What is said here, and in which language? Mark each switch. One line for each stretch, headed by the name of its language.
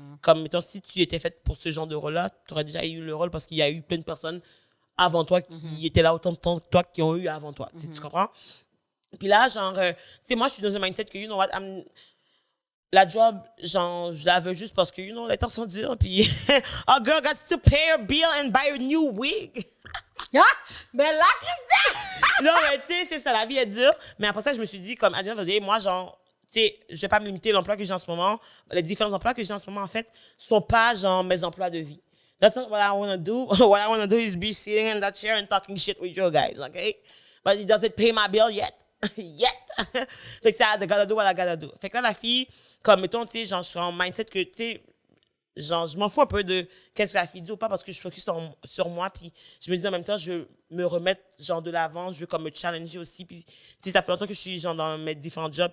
French: Comme, mettons, si tu étais faite pour ce genre de rôle-là, tu aurais déjà eu le rôle parce qu'il y a eu plein de personnes avant toi qui étaient là autant de temps que toi qui ont eu avant toi. Tu comprends? Puis là, genre, tu sais, moi, je suis dans un mindset que,
English: you know what,
French: la job, genre, je la veux juste parce que, you know, les temps sont durs.
English: Puis, a girl got to pay her bill and buy a new wig.
French: Ah! Ben là, Christelle! Non, mais tu sais, c'est ça, la vie est dure. Mais après ça, je me suis dit, comme, à
English: the end of the day,
French: moi, genre, tu sais, je vais pas me limiter à l'emploi que j'ai en ce moment. Les différents emplois que j'ai en ce moment, en fait, sont pas, genre, mes emplois de vie.
English: That's not what I want to do. What I want to do is be sitting in that chair and talking shit with you guys, okay? But it doesn't pay my bill yet. Yet.
French: Fait que c'est
English: I gotta do what I gotta do.
French: Fait que là, la fille, comme, mettons, tu sais, genre, je suis en mindset que, tu sais, genre, je m'en fous un peu de qu'est-ce que la fille dit ou pas parce que je focus sur moi. Puis je me dis en même temps, je veux me remettre, genre, de l'avant. Je veux comme me challenger aussi. Puis, tu sais, ça fait longtemps que je suis, genre, dans mes différents jobs.